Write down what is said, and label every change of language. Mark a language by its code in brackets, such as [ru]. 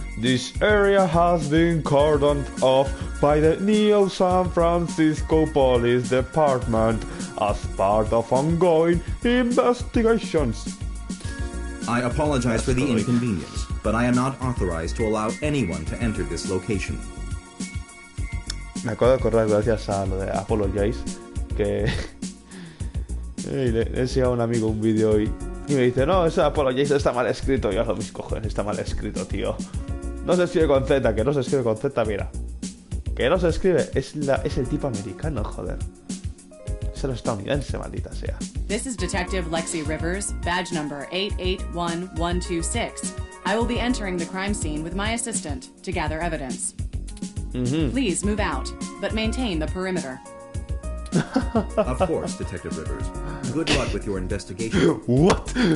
[en] This area has been cordoned off by the Neo San Francisco Police Department as part of ongoing investigations. I apologize for the inconvenience, but I am not authorized to allow anyone to enter this location. [es] Me acabo de acordar gracias a lo de Apologize que le he enseñado a un amigo un vídeo y me dice, no, ese Apologize está mal escrito. Y yo, mis cojones, está mal escrito, tío. No se escribe con Z, que no se escribe con Z, mira. Que no se escribe, es el tipo americano, joder. Es el estadounidense, maldita sea. [en] This is Detective Lexi Rivers, badge number 881126. I will be entering the crime scene with my assistant to gather evidence. Please move out, but maintain the perimeter. Of course, Detective Rivers. Good luck with your investigation. What?